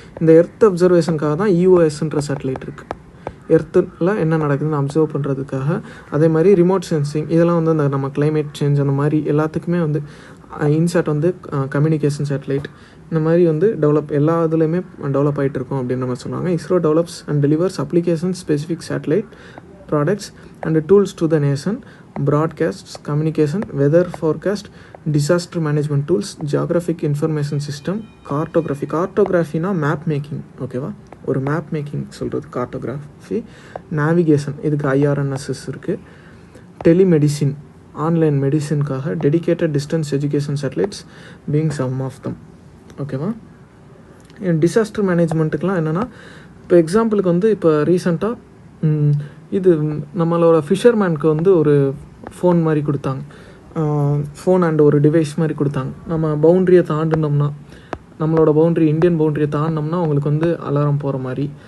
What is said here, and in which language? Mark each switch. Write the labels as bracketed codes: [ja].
[ta] இந்த எர்த் அப்சர்வேஷனுக்காக தான் EOSன்ற சேட்டலைட் இருக்குது. எர்த்தில் என்ன நடக்குதுன்னு அப்சர்வ் பண்ணுறதுக்காக. அதே மாதிரி ரிமோட் சென்சிங், இதெல்லாம் வந்து அந்த நம்ம கிளைமேட் சேஞ்ச் அந்த மாதிரி எல்லாத்துக்குமே வந்து இன்சாட் வந்து கம்யூனிகேஷன் சேட்டலைட் இந்த மாதிரி வந்து எல்லா இதுலேயுமே டெவலப் ஆகிட்டு இருக்கும் அப்படின்னு நம்ம சொல்லுவாங்க. [en] ISRO develops and delivers application specific satellite products and tools to the nation, broadcasts, communication, weather forecast, disaster management tools, geographic information system, [ta] cartographyனா map making, ஓகேவா, ஒரு மேப் மேக்கிங் சொல்கிறது கார்ட்டோகிராஃபி, நேவிகேஷன், இதுக்கு IRNSS இருக்குது, telemedicine, online மெடிசின்காக, dedicated distance education satellites being some of them, ஓகேவா. Disaster மேனேஜ்மெண்ட்டுக்கெலாம் என்னென்னா, இப்போ எக்ஸாம்பிளுக்கு வந்து இப்போ ரீசெண்டாக இது நம்மளோட ஃபிஷர்மேனுக்கு வந்து ஒரு ஃபோன் மாதிரி கொடுத்தாங்க, ஃபோன் அண்ட் ஒரு டிவைஸ் மாதிரி கொடுத்தாங்க. நம்ம பவுண்ட்ரியை தாண்டினோம்னா, நம்மளோட பவுண்ட்ரி இந்தியன் பவுண்ட்ரியை தாண்டினோம்னா அவங்களுக்கு வந்து அலாரம் போகிற மாதிரி.